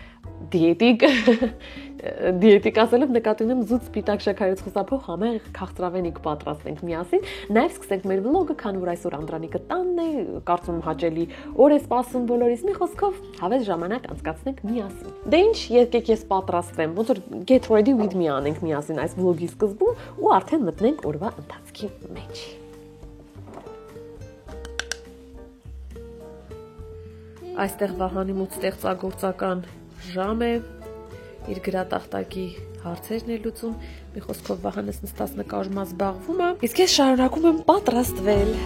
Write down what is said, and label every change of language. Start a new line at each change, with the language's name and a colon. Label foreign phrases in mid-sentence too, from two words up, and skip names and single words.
Armenian: դիետիկ ասելով նկատի ունեմ զուտ սպիտակ շաքարից խուսափող համեղ քաղցրավենիք պատրաստենք միասին, նաև սկսենք մեր վլոգը, քանի որ այսօր Անդրանիկը տանն է, կարծում եմ հաճելի օր է սպասում բոլորիս, մի խոսքով հավես ժամանակ անցկացնենք միասին։ Դե ինչ, եկեք ես պատրաստվեմ, ոնց որ
English: get ready with me
Armenian: անենք միասին այս վլոգի սկզբում ու արդեն մտնենք օրվա ընթացքի մեջ։ Այստեղ Վահանի մոտ ստեղծագործական ժամ է, իր գրատախտակի հարցերն է լուծում, մի խոսքով Վահանս նստած նկարումա զբաղվում է, իսկ ես շարունակում եմ պատրաստվել։